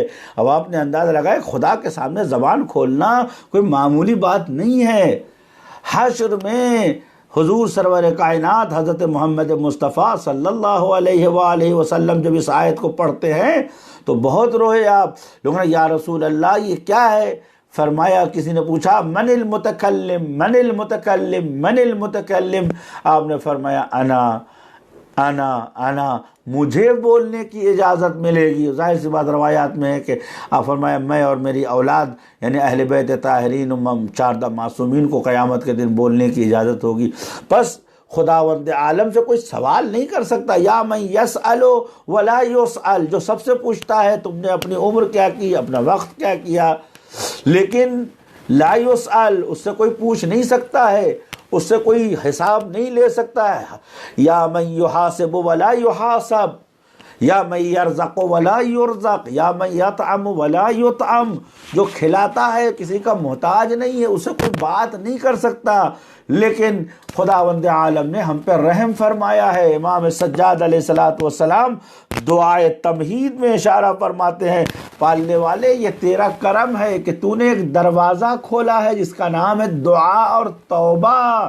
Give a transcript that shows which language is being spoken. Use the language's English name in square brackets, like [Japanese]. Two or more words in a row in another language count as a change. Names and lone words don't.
[Urdu] اب آپ نے اندازہ لگایا خدا کے سامنے زبان کھولنا کوئی معمولی بات نہیں ہے۔ حشر میں حضور سرور کائنات حضرت محمد مصطفیٰ [Arabic] صلی اللہ علیہ وآلہ وسلم [Urdu] جب اس آیت کو پڑھتے ہیں تو بہت روئے آپ لوگوں نے، [Arabic] یا رسول اللہ [Urdu] یہ کیا ہے؟ فرمایا، کسی نے پوچھا [Arabic] من المتکلم من المتکلم من المتکلم، [Urdu] آپ نے فرمایا انا مجھے بولنے کی اجازت ملے گی۔ ظاہر سی بات روایات میں ہے کہ آپ فرمایا میں اور میری اولاد یعنی اہل بیت طاہرین 14 معصومین کو قیامت کے دن بولنے کی اجازت ہوگی۔ پس خداوند عالم سے کوئی سوال نہیں کر سکتا۔ [Arabic] یا من یسأل ولا یسأل، [Urdu] جو سب سے پوچھتا ہے تم نے اپنی عمر کیا کی، اپنا وقت کیا کیا، لیکن [Arabic] لا یسأل [Urdu] اس سے کوئی پوچھ نہیں سکتا ہے، اس سے کوئی حساب نہیں لے سکتا ہے۔ [Arabic] یا من یحاسب ولا یحاسب، یا من یرزق ولا یرزق، یا من یطعم ولا یطعم، [Urdu] جو کھلاتا ہے کسی کا محتاج نہیں ہے، اسے کوئی بات نہیں کر سکتا، لیکن خداوند عالم نے ہم پہ رحم فرمایا ہے۔ امام سجاد [Arabic] علیہ السلام [Urdu] دعائے تمہید میں اشارہ فرماتے ہیں، پالنے والے یہ تیرا کرم ہے کہ تو نے ایک دروازہ کھولا ہے جس کا نام ہے دعا اور توبہ۔